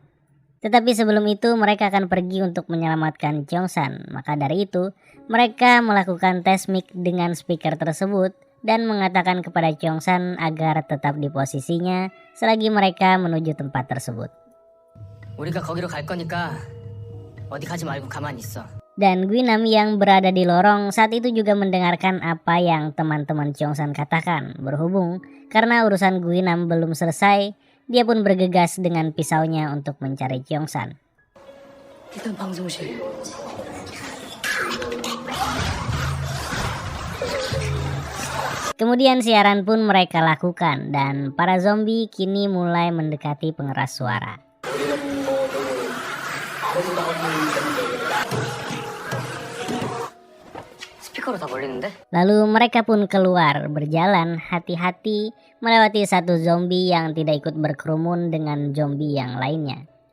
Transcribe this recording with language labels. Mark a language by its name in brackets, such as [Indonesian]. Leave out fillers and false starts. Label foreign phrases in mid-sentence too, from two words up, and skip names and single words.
[Indonesian] Tetapi sebelum itu mereka akan pergi untuk menyelamatkan Cheong-san. Maka dari itu mereka melakukan tes mic dengan speaker tersebut dan mengatakan kepada Cheong-san agar tetap di posisinya selagi mereka menuju tempat tersebut. [Korean] 우리가 거기로 갈 거니까 어디 가지 말고 가만히 있어. [Indonesian] Dan Guinam yang berada di lorong saat itu juga mendengarkan apa yang teman-teman Cheong-san katakan. Berhubung karena urusan Guinam belum selesai, dia pun bergegas dengan pisaunya untuk mencari Cheong-san. [Korean] 일단 방송실. [Indonesian] Kemudian siaran pun mereka lakukan dan para zombie kini mulai mendekati pengeras suara. [Korean] 스피커로 다 걸리는데? [Indonesian] Lalu mereka pun keluar berjalan hati-hati melewati satu zombie yang tidak ikut berkerumun dengan zombie yang lainnya.